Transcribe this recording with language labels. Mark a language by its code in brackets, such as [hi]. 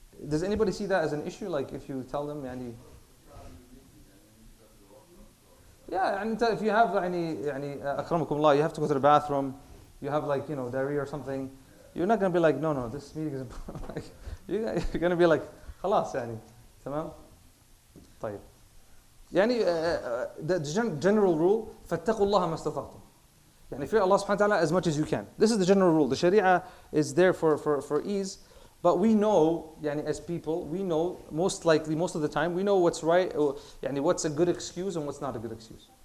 [en] Does anybody see that as an issue? Like if you tell them, if you have, [ar] أكرمكم الله, [en] you have to go to the bathroom, you have diarrhea or something, you're not going to be like, no, this meeting is like, you're going to be like, [ar] خلاص تمام. طيب. [en] The general rule, [ar] فاتقوا الله ما استطعتم. [en] Fear Allah subhanahu wa ta'ala as much as you can. This is the general rule. The Sharia is there for ease, but we know, as people, we know most of the time, we know what's right, what's a good excuse and what's not a good excuse.